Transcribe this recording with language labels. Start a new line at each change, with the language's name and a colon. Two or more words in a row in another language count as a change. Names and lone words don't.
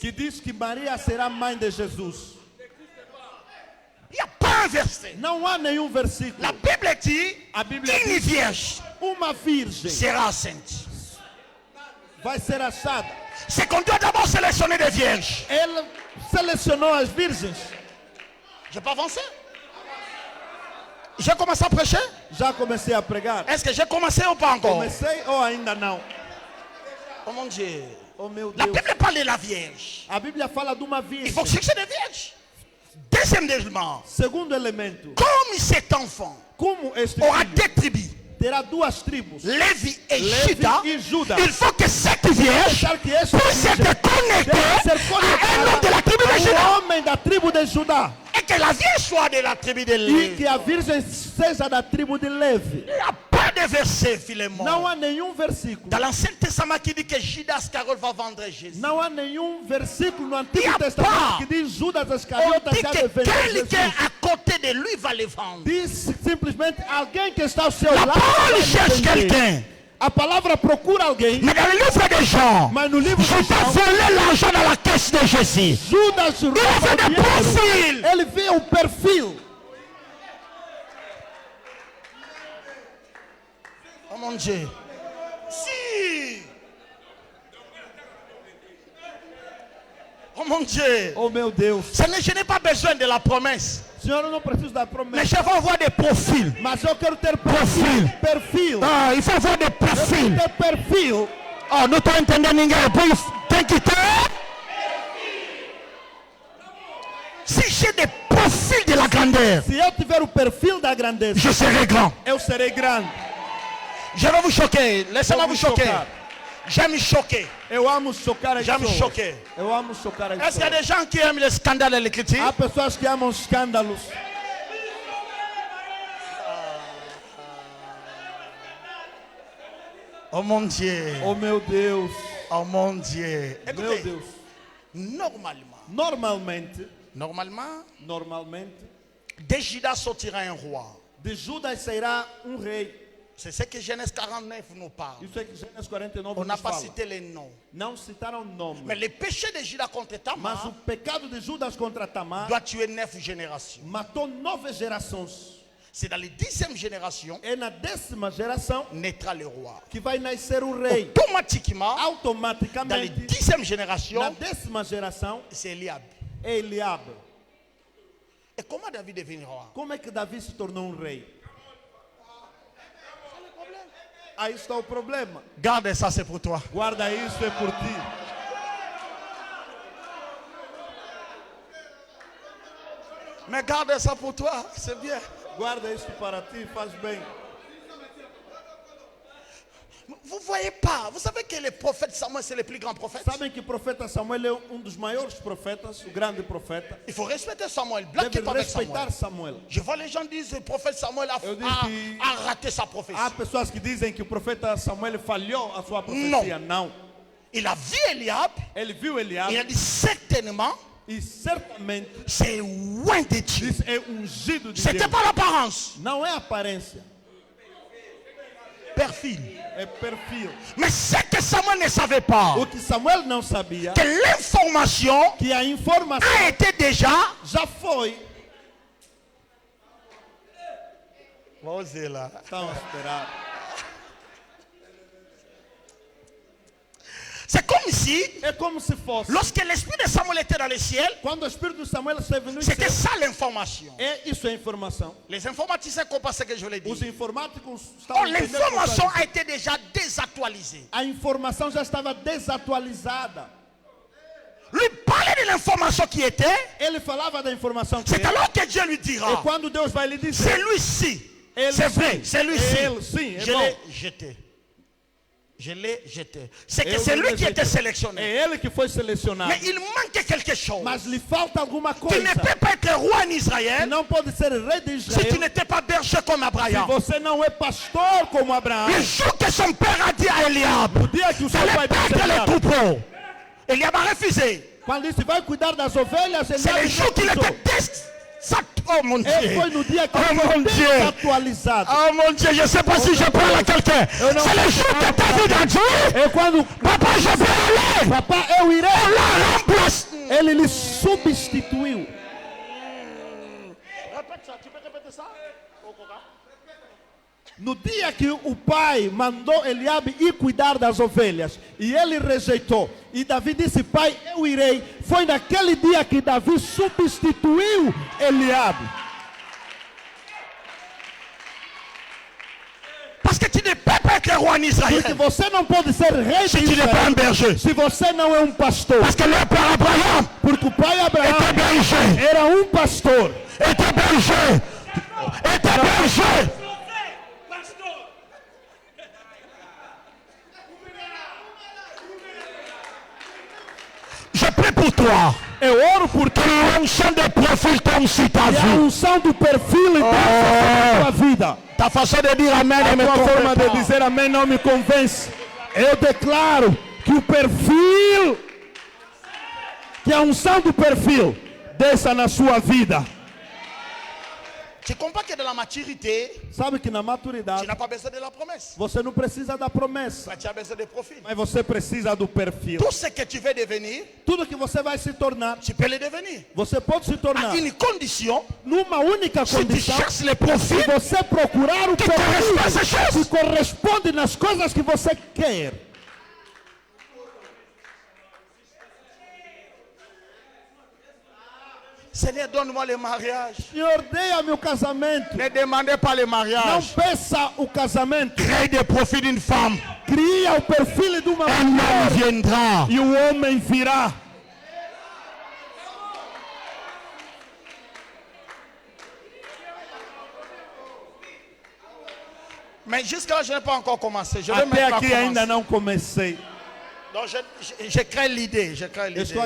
Portuguese: que diz que Maria será mãe de Jesus.
French: Il n'y a pas un verset.
Portuguese: Não há nenhum versículo.
French: La Bible dit
Portuguese: A Bíblia
French: qu'une
Portuguese: diz
French: vierge
Portuguese: uma virgem
French: sera enceinte.
Portuguese: vai ser achada.
French: C'est qu'on doit d'abord sélectionner des vierges.
Portuguese: Ele selecionou as virgens.
French: Je n'ai pas avancé. J'ai commencé à prêcher.
Portuguese: Já comecei a pregar.
French: Est-ce que j'ai commencé ou pas encore?
Portuguese: Comecei ou ainda não?
French: Oh mon Dieu.
Portuguese: Oh meu
French: La
Portuguese: Deus.
French: Bible parle de la vierge.
Portuguese: A Bíblia fala de uma
French: Il
Portuguese: virgem.
French: faut chercher des vierges. Deuxième élément.
Portuguese: Segundo elemento,
French: Comme cet enfant
Portuguese: como este
French: aura
Portuguese: filho
French: deux tribus,
Portuguese: terá duas tribos,
French: Lévi et
Portuguese: Lévi
French: Juda,
Portuguese: e Juda.
French: il faut que cette vierge
Portuguese: Deixar que este
French: puisse
Portuguese: virgem
French: être connectée
Portuguese: deve ser
French: à un homme de la tribu de
Portuguese: conectada
French: Juda.
Portuguese: ao homem da tribo de Judá.
French: Et que la vierge soit de la tribu de
Portuguese: E
French: Lévi.
Portuguese: que a virgem seja da tribo de Levi.
French: Il n'y a pas de verset, Philémon.
Portuguese: Não há nenhum versículo.
French: Dans l'Ancien Testament qui dit que Judas Iscariote va vendre Jésus.
Portuguese: Não há nenhum versículo no Antigo E a Testamento pá? que diz Judas
French: On
Portuguese: Iscariotas
French: dit
Portuguese: já
French: que
Portuguese: vender
French: quelqu'un
Portuguese: Jesus.
French: à côté de lui va le vendre.
Portuguese: Diz simplesmente alguém que está ao seu
French: La
Portuguese: lado.
French: parole
Portuguese: vai
French: cherche
Portuguese: vender.
French: quelqu'un.
Portuguese: A palavra procura alguém.
French: Mais dans le livre de Jean,
Portuguese: Mas no livro de
French: Judas
Portuguese: João,
French: volait l'argent dans la caisse de Jésus.
Portuguese: Judas rouba
French: fait
Portuguese: o
French: des
Portuguese: dinheiro.
French: profils.
Portuguese: Ele vê o perfil.
French: Oh mon Dieu. Si. Oh mon Dieu.
Portuguese: Oh meu Deus.
French: Je n'ai pas besoin de la promesse.
Portuguese: Senhor, eu não preciso da
French: Mais
Portuguese: promessa.
French: je veux voir des profils.
Portuguese: Mas eu quero ter
French: Profil.
Portuguese: Perfil.
French: Ah, il faut voir des
Portuguese: Eu quero
French: profils.
Portuguese: ter perfil. Oh, não estou entendendo ninguém. Tem que ter.
French: Si j'ai des profils de la grandeur,
Portuguese: Se eu tiver o perfil da grandeza,
French: je serai grand.
Portuguese: eu serei grande.
French: Je vais vous choquer. Laissez-moi
Portuguese: Vou
French: vous
Portuguese: me
French: choquer.
Portuguese: chocar.
French: J'aime choquer.
Portuguese: Eu amo chocar as
French: J'aime
Portuguese: pessoas.
French: choquer.
Portuguese: Eu amo chocar as
French: Est-ce qu'il y a
Portuguese: pessoas.
French: des gens qui aiment les scandales et les critiques?
Portuguese: Há pessoas que amam escândalos.
French: Oh mon Dieu.
Portuguese: Oh meu Deus.
French: Oh mon Dieu.
Portuguese: Meu
French: Écoutez,
Portuguese: Deus.
French: normalement,
Portuguese: Normalmente,
French: de Judas sortira un roi.
Portuguese: de Judas sairá rei.
French: C'est ce que Genèse 49 nous parle.
Portuguese: Isso é que Gênesis 49
French: On n'a
Portuguese: nos
French: pas
Portuguese: fala.
French: cité les noms.
Portuguese: Não citaram nome.
French: Mais le péché de Judas contre
Portuguese: Mas o
French: Tamar
Portuguese: pecado de Judas contra Tamar
French: doit tuer 9 générations.
Portuguese: matou 9 gerações.
French: C'est dans les 10e génération
Portuguese: É na 10ª geração
French: naîtra le roi.
Portuguese: que vai nascer o rei.
French: Automatiquement, dans les
Portuguese: Automaticamente,
French: 10e
Portuguese: na
French: génération,
Portuguese: 10ª geração,
French: c'est Eliab.
Portuguese: é Eliabe.
French: Et comment David est devenu roi?
Portuguese: Como é que Davi se tornou rei? Aí está o problema.
French: Garde ça, c'est pour toi.
Portuguese: Guarda isso, é por ti.
French: Mais garde ça pour toi, c'est bien.
Portuguese: Guarda isso para ti, faz bem.
French: Vous voyez pas, vous savez que le prophète Samuel, c'est le plus grand prophète.
Portuguese: Sabem que o profeta Samuel é dos maiores profetas, o grande profeta.
French: Il faut respecter Samuel. Blaguez
Portuguese: Deve
French: pas avec Samuel.
Portuguese: respeitar Samuel.
French: Je vois les gens dire que le prophète Samuel
Portuguese: Eu disse que
French: a raté sa prophétie.
Portuguese: há pessoas que dizem que o profeta Samuel falhou a sua profecia. Não.
French: Il a vu Eliab,
Portuguese: Ele viu Eliabe
French: il a dit certainement,
Portuguese: e certamente
French: c'est loin de Dieu.
Portuguese: disse é ungido de
French: C'était
Portuguese: Deus.
French: pas l'apparence,
Portuguese: Não é aparência, perfil. é perfil.
French: Mais ce que Samuel ne savait pas,
Portuguese: O que Samuel não sabia,
French: que l'information
Portuguese: que a informação
French: a été déjà.
Portuguese: já foi. Vamos lá. Estão a esperar.
French: C'est comme si,
Portuguese: É como se fosse.
French: lorsque l'esprit de Samuel était dans le ciel,
Portuguese: Quando o Espírito de Samuel esteve no
French: c'était
Portuguese: céu,
French: ça l'information.
Portuguese: isso é informação.
French: Les informaticiens comprennent ce que je voulais
Portuguese: Os
French: dire.
Portuguese: informáticos
French: Oh,
Portuguese: estavam entendendo o que eu
French: l'information
Portuguese: estava
French: a été déjà désactualisée.
Portuguese: dizendo. A informação já estava desatualizada.
French: Lui parlait de l'information qui était.
Portuguese: Ele falava da informação que
French: C'est
Portuguese: era.
French: alors que Dieu lui
Portuguese: E
French: dira,
Portuguese: quando Deus vai lhe dizer,
French: celui-ci,
Portuguese: ele
French: c'est vrai,
Portuguese: sim,
French: celui-ci,
Portuguese: ele sim, é
French: je
Portuguese: bom.
French: l'ai jeté. Je l'ai jeté. C'est que
Portuguese: Eu
French: c'est lui qui
Portuguese: rejeitei.
French: était sélectionné.
Portuguese: É ele que foi selecionado.
French: Mais il manque quelque chose.
Portuguese: Mas lhe falta alguma
French: Tu
Portuguese: coisa.
French: ne peux pas être roi en
Portuguese: Que
French: Israël
Portuguese: não pode ser rei de
French: si tu
Portuguese: Israel
French: n'étais pas berger comme
Portuguese: se
French: Abraham.
Portuguese: você não é pastor como Abraão.
French: Le jour que son père a dit à Eliab,
Portuguese: O dia que o seu
French: fallait
Portuguese: pai disse
French: perdre
Portuguese: a
French: les
Portuguese: Eliabe,
French: troupeaux, Eliab a refusé.
Portuguese: quando disse vai cuidar das ovelhas,
French: C'est
Portuguese: Eliabe
French: le jour qu'il
Portuguese: recusou.
French: était Oh mon Dieu.
Portuguese: Ele foi no dia que
French: Oh
Portuguese: ele foi
French: mon Dieu.
Portuguese: desatualizado.
French: Oh mon Dieu, je ne sais pas si je parle à quelqu'un. non. C'est le jour que ta vie a dit,
Portuguese: É quando,
French: papa, je vais aller.
Portuguese: papá, eu irei.
French: La remplace.
Portuguese: Ele lhe substituiu.
French: Répète ça, tu peux répéter ça?
Portuguese: No dia que o pai mandou Eliabe ir cuidar das ovelhas e ele rejeitou, e Davi disse: pai, eu irei. Foi naquele dia que Davi substituiu Eliabe.
French: Parce que tu ne peux pas être roi en
Portuguese: Porque
French: Israël
Portuguese: você não pode ser rei
French: si
Portuguese: de
French: tu n'es pas un
Portuguese: Israel
French: berger.
Portuguese: se você não é pastor.
French: Parce que le père Abraham
Portuguese: Porque o pai Abraão
French: était berger.
Portuguese: era pastor.
French: Était berger. Était berger. Je prie pour toi.
Portuguese: Eu oro por ti.
French: Que l'onction de profil tombe sur ta
Portuguese: E a
French: vie.
Portuguese: unção do perfil e da tua vida.
French: Ta façon de dire amen
Portuguese: A
French: ne me
Portuguese: tua forma
French: convainc
Portuguese: de
French: pas.
Portuguese: dizer amém não me convence. Eu declaro que o perfil, que a unção do perfil desça na sua vida.
French: Tu comprends que dans la maturité,
Portuguese: Sabe que na
French: tu
Portuguese: maturidade
French: n'as pas besoin de la promesse.
Portuguese: você não precisa da promessa,
French: Mais tu as besoin de profil.
Portuguese: mas você precisa do perfil.
French: Tout ce que tu veux devenir,
Portuguese: Tudo que você vai se tornar,
French: tu peux le devenir.
Portuguese: você pode se tornar
French: À une condition,
Portuguese: numa única
French: si tu
Portuguese: condição:
French: cherches les profils
Portuguese: se você procurar o
French: que correspondent à
Portuguese: perfil
French: ces choses.
Portuguese: que corresponde nas coisas que você quer.
French: Seigneur, donne-moi le mariage.
Portuguese: Senhor, dê-me o casamento.
French: Ne demandez pas le
Portuguese: Não
French: mariage.
Portuguese: peça o casamento.
French: Crée des profils d'une femme.
Portuguese: Cria o perfil de uma
French: Un homme
Portuguese: mulher
French: viendra.
Portuguese: e o homem virá.
French: Mais jusqu'à là, je n'ai pas encore commencé. Je vais
Portuguese: Até
French: maintenant
Portuguese: aqui ainda
French: commencer.
Portuguese: não comecei.
French: Donc, je crée l'idée. Je crée
Portuguese: Eu estou a